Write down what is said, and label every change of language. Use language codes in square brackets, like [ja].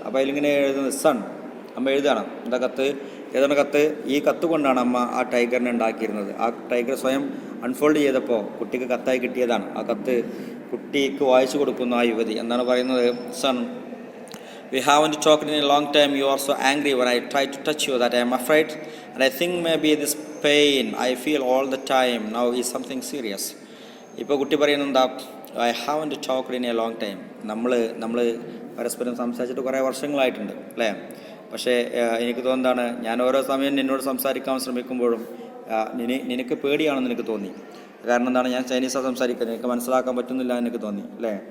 [ml] അപ്പോൾ അതിലിങ്ങനെ എഴുതുന്നത് സൺ, അമ്മ എഴുതുകയാണ്. എന്താ കത്ത്, ഏതാണ് കത്ത്? ഈ കത്ത് കൊണ്ടാണ് അമ്മ ആ ടൈഗറിനെ ഉണ്ടാക്കിയിരുന്നത്. ആ ടൈഗർ സ്വയം അൺഫോൾഡ് ചെയ്തപ്പോൾ കുട്ടിക്ക് കത്തായി കിട്ടിയതാണ്. ആ കത്ത് കുട്ടിക്ക് വായിച്ചു കൊടുക്കുന്ന ആ യുവതി എന്താണ് പറയുന്നത്, sun, [en] we haven't talked in a long time. You are so angry when I try to touch you that I am afraid, and I think maybe this pain I feel all the time now is something serious. [ml] ഇപ്പോൾ കുട്ടി പറയുന്നത്, [en] I haven't talked in a long time. [ml] നമ്മൾ പരസ്പരം സംസാരിച്ചിട്ട് കുറേ വർഷങ്ങളായിട്ടുണ്ട് അല്ലേ. പക്ഷേ എനിക്ക് തോന്നുന്നതാണ്, ഞാൻ ഓരോ സമയം നിന്നോട് സംസാരിക്കാൻ ശ്രമിക്കുമ്പോഴും നിനക്ക് പേടിയാണെന്ന് എനിക്ക് തോന്നി. കാരണം എന്താണ്, ഞാൻ ചൈനീസാണ് സംസാരിക്കുന്നത്, എനിക്ക് മനസ്സിലാക്കാൻ പറ്റുന്നില്ല എന്ന് എനിക്ക് തോന്നി അല്ലേ.